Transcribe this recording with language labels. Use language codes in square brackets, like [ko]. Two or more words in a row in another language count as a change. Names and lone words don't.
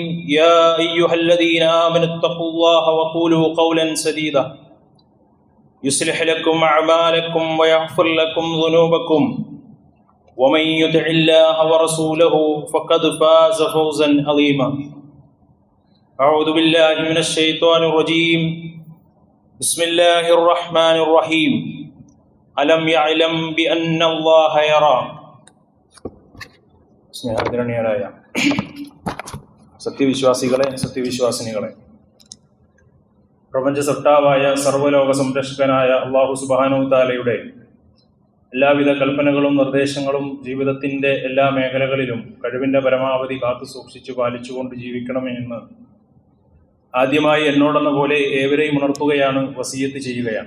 [ar] يا أيها الذين آمنوا اتقوا الله وقولوا قولا سديدا يصلح لكم أعمالكم ويغفر لكم ذنوبكم ومن يطع الله ورسوله فقد فاز فوزا عظيما. أعوذ بالله من الشيطان الرجيم. بسم الله الرحمن الرحيم. ألم يعلم بأن الله يرى. [ml] സ്നേഹത്തിരണിയരായ സത്യവിശ്വാസികളെ, സത്യവിശ്വാസിനികളെ, പ്രപഞ്ച സൃഷ്ടാവായ സർവ്വലോക സംരക്ഷകനായ അല്ലാഹു സുബ്ഹാനഹു തആലയുടെ എല്ലാവിധ കൽപ്പനകളും നിർദ്ദേശങ്ങളും ജീവിതത്തിൻ്റെ എല്ലാ മേഖലകളിലും കഴിവിൻ്റെ പരമാവധി കാത്തു സൂക്ഷിച്ചു പാലിച്ചുകൊണ്ട് ജീവിക്കണമെന്ന് ആദ്യമായി എന്നോടെന്ന പോലെ ഏവരെയും ഉണർത്തുകയാണ്, വസിയത്ത് ചെയ്യുകയാണ്.